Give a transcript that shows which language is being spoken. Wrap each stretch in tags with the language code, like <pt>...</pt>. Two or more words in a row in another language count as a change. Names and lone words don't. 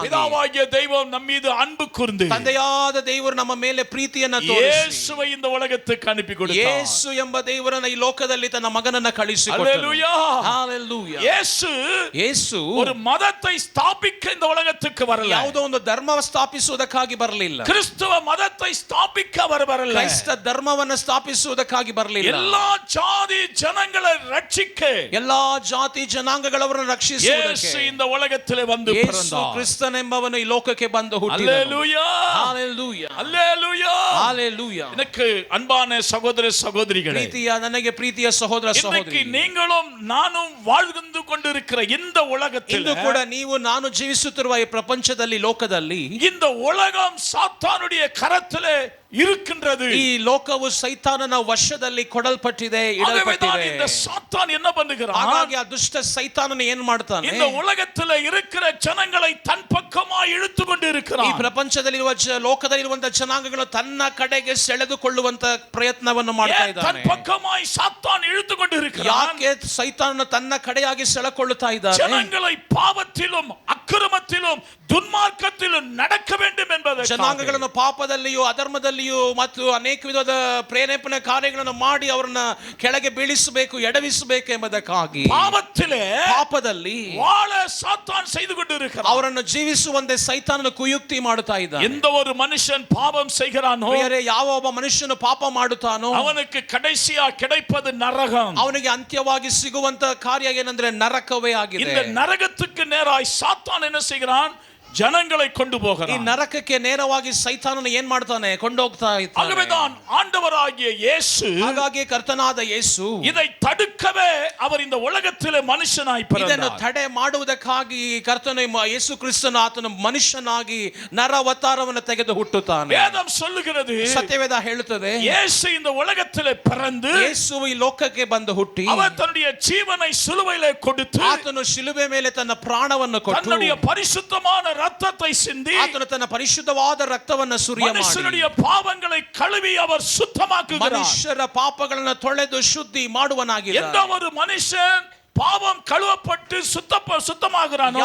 <ta>பிதாவாகிய தெய்வம் நம் மீது அன்பு கூர்ந்து</ta> <kn>ತಂದೆಯಾದ ದೇವರು ನಮ್ಮ ಮೇಲೆ ಪ್ರೀತಿಯನ್ನ ತೋರಿಸಿ</kn> <ta>இயேசுவை இந்த உலகத்துக்கு அனுப்பி கொடுத்தார்.</ta> <kn>ಯೇಸು ಎಂಬ ದೇವರನ್ನ ಈ ಲೋಕದಲ್ಲಿ ತನ್ನ ಮಗನನ್ನ ಕಳಿಸಿಕೊಟ್ಟರು.</kn> <ta>அல்லேலூயா.</ta> <kn>Hallelujah.</kn> <ta>இயேசு</ta> <kn>ಯೇಸು</kn> <ta>ஒரு மதத்தை ஸ்தாபிக்க இந்த உலகத்துக்கு வரல.</ta> <kn>ಯಾವುದೋ ಒಂದು ಧರ್ಮ ಸ್ಥಾಪಿಸುವುದಕ್ಕಾಗಿ ಬರಲಿಲ್ಲ.</kn> <ta>கிறிஸ்தவ மதத்தை ஸ்தாபிக்க அவர் வரல.</ta> <kn>ಕ್ರೈಸ್ತ ಧರ್ಮವನ್ನು ಸ್ಥಾಪಿಸುವುದಕ್ಕಾಗಿ ಬರಲಿಲ್ಲ.</kn> <ta>எல்லா ஜாதி ஜனங்களை ரட்சிக்க</ta> <kn>ಎಲ್ಲಾ ಜಾತಿ ಜನಾಂಗಗಳವರನ್ನು ರಕ್ಷಿಸುವುದಕ್ಕೆ</kn> <ta>இயேசு இந்த உலகத்திலே வந்து</ta> <kn>ಯೇಸು</kn> <ta>பிறந்தார்.</ta> <kn>ಕ್ರಿಸ್ತನೆಂಬವನು ಈ ಲೋಕಕ್ಕೆ ಬಂದು ಹುಟ್ಟಿದನು.</kn> <ta>அல்லேலூயா.</ta> <kn>Hallelujah.</kn> <ta>அல்லேலூயா.</ta> <kn>Hallelujah.</kn> <ta>எனக்கு அன்பான சகோதர சகோதரிகளே,</ta> <kn>ನನಗೆ ಪ್ರೀತಿಯ ಸಹೋದರ</kn> <ta>இன்றைக்கு</ta> <kn>ಸಹೋದರಿ,</kn> <ta>நீங்களும் நானும் வாழ்ந்து கொண்டிருக்கிற இந்த உலகத்தில்</ta> <kn>ಇಂದು ಕೂಡ ನೀವು ನಾನು ಜೀವಿಸುತ್ತಿರುವ ಈ ಪ್ರಪಂಚದಲ್ಲಿ ಲೋಕದಲ್ಲಿ</kn> <ta>இந்த உலகம் சாத்தானுடைய கரத்திலே இருக்கின்றது.</ta> <kn>ಈ ಲೋಕವು ಸೈತಾನನ ವಶದಲ್ಲಿ ಕೊಡಲ್ಪಟ್ಟಿದೆ,</kn> <ta>ஆகவேதான்</ta> <kn>ಇಡಲ್ಪಟ್ಟಿದೆ.</kn> <ta>இந்த சாத்தான் என்ன பண்ணுகிறான்?</ta> <kn>ಹಾಗಾಗಿ ಆ ದುಷ್ಟ ಸೈತಾನನು ಏನ್ ಮಾಡ್ತಾನೆ?</kn> <ta>இந்த உலகத்தில் இருக்கிற ஜனங்களை தன் பக்கமாய் இழுத்து கொண்டு</ta> <kn>ಈ</kn> <ta>இருக்கிறான்.</ta> <kn>ಪ್ರಪಂಚದಲ್ಲಿರುವ ಲೋಕದಲ್ಲಿರುವಂತಹ ಜನಾಂಗಗಳು ತನ್ನ ಕಡೆಗೆ ಸೆಳೆದುಕೊಳ್ಳುವಂತ ಪ್ರಯತ್ನವನ್ನು ಮಾಡ್ತಾ</kn> <ta>தன்</ta> <kn>ಇದ್ದಾನೆ.</kn> <ta>பக்கமாய் சாத்தான் இழுத்து கொண்டு இருக்கிறான்.</ta> <kn>ಯಾಕೆ ಸೈತಾನನು ತನ್ನ ಕಡೆಯಾಗಿ ಸೆಳೆಕೊಳ್ಳುತ್ತಾ ಇದ್ದಾನೆ?</kn> <ta>ஜனங்களை பாவத்திலும் அக்கிரமத்திலும் துன்மார்க்கத்திலும் நடக்க வேண்டும் என்பதற்காக</ta> <kn>ಜನಾಂಗಗಳನ್ನು ಪಾಪದಲ್ಲಿಯೂ ಅಧರ್ಮದಲ್ಲಿಯೂ ಮತ್ತು ಅನೇಕ ವಿಧದ ಪ್ರೇರೇಪಣೆ ಕಾರ್ಯಗಳನ್ನು ಮಾಡಿ ಅವರನ್ನ ಕೆಳಗೆ ಬೀಳಿಸಬೇಕು, ಎಡವಿಸಬೇಕು ಎಂಬುದಕ್ಕಾಗಿ ಪಾಪದಲ್ಲಿ</kn> <ta>வாழ சாத்தான் செய்து கொண்டு இருக்கிறான்.</ta> <kn>ಅವರನ್ನು ಜೀವಿಸುವಂತೆ ಸೈತಾನನು ಕುಯುಕ್ತಿ ಮಾಡುತ್ತಾ ಇದ್ದಾನೆ.</kn> <ta>எந்த ஒரு மனுஷன் பாவம் செய்கிறானோ</ta> <kn>ಪ್ರಿಯರೇ, ಯಾವ ಒಬ್ಬ ಮನುಷ್ಯನು ಪಾಪ ಮಾಡುತ್ತಾನೋ</kn> <ta>அவனுக்கு கடைசியா கிடைப்பது நரகம்.</ta> <kn>ಅವನಿಗೆ ಅಂತ್ಯವಾಗಿ ಸಿಗುವಂತ ಕಾರ್ಯ ಏನಂದ್ರೆ ನರಕವೇ ಆಗಿದೆ.</kn> <ta>இந்த நரகத்துக்கு நேராய் சாத்தான் என்ன செய்கிறான்? ஜனங்களை கொண்டு</ta> <kn>ಈ</kn> <ta>போகிறான்.</ta> <kn>ನರಕಕ್ಕೆ ನೇರವಾಗಿ ಸೈತಾನನು ಏನ್ ಮಾಡ್ತಾನೆ? ಕೊಂಡೋಗ್ತಾ ಇದ್ದಾನೆ.</kn> <ta>ஆகவேதான் ஆண்டவராகிய இயேசு</ta> <kn>ಹಾಗಾಗಿ ಕರ್ತನಾದ ಯೇಸು</kn> <ta>இதை தடுக்கவே அவர் இந்த உலகத்திலே மனுஷனாய்</ta> <kn>ಇದನ್ನು</kn> <ta>பிறந்தார்.</ta> <kn>ತಡೆ ಮಾಡುವುದಕ್ಕಾಗಿ ಕರ್ತನ ಯೇಸು ಕ್ರಿಸ್ತನು ಆತನು ಮನುಷ್ಯನಾಗಿ ನರ ಅವತಾರವನ್ನು ತೆಗೆದು ಹುಟ್ಟುತ್ತಾನೆ.</kn> <ta>வேதம் சொல்லுகிறது,</ta> <kn>ಸತ್ಯವೇದ ಹೇಳುತ್ತದೆ,</kn> <ta>இயேசு இந்த உலகத்திலே பிறந்து</ta> <kn>ಯೇಸು ಈ ಲೋಕಕ್ಕೆ ಬಂದು ಹುಟ್ಟಿ</kn> <ta>அவர் தன்னுடைய ஜீவனை சிலுவையிலே கொடுத்து</ta> <kn>ಆತನು ಶಿಲುಬೆ ಮೇಲೆ ತನ್ನ ಪ್ರಾಣವನ್ನು ಕೊಟ್ಟು</kn> <ta>தன்னுடைய பரிசுத்தமான ரத்தத்தை சிந்தி</ta> <kn>ಆತನು ತನ್ನ ಪರಿಶುದ್ಧವಾದ ರಕ್ತವನ್ನು ಸುರಿಯ ಮಾಡಿ</kn> <ta>மனுஷனுடைய பாவங்களை கழுவி அவர் சுத்தமாக்குகிறார்.</ta> <kn>ಮನುಷ್ಯರ ಪಾಪಗಳನ್ನು ತೊಳೆದು ಶುದ್ಧಿ ಮಾಡುವನಾಗಿದ್ದಾನೆ.</kn> <ta>எந்த ஒரு மனுஷன் பாவம் கழுவப்பட்டு சுத்தமாகிறானோ,</ta>